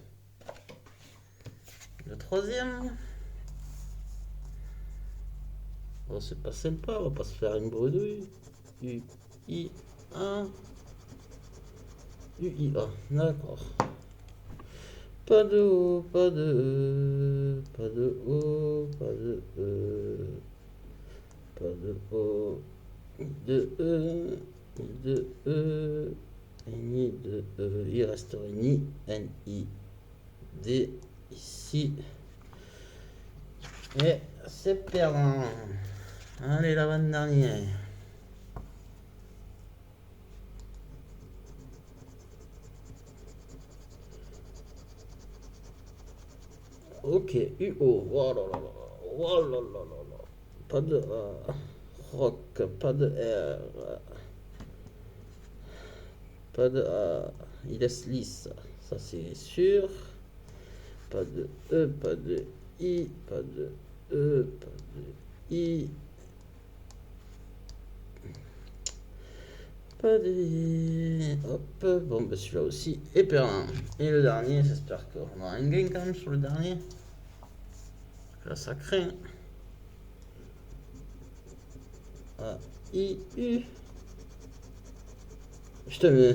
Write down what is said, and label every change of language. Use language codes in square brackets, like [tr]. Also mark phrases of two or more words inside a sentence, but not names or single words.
[fr] Le troisième, oh, c'est pas sympa, on va pas se faire une bredouille. U, I, A, U, I, A, d'accord. Pas de O, pas de E, pas de O, pas de E, pas de O, de E, de E, et ni de E. Il resterait ni N, I, D ici. Et c'est perdant. Allez, l'avant-dernière. Ok, UO. Oh là là là. Oh là là là là. Pas de A. Rock, pas de R. Pas de A. Il laisse lisse. Ça c'est sûr. Pas de E, pas de I, pas de E, pas de I. Pas de I. Hop. Bon, bah celui-là aussi est perdant. Et le dernier, j'espère qu'on aura un gain quand même sur le dernier. Là, ça craint. A, I, U. Je te mets.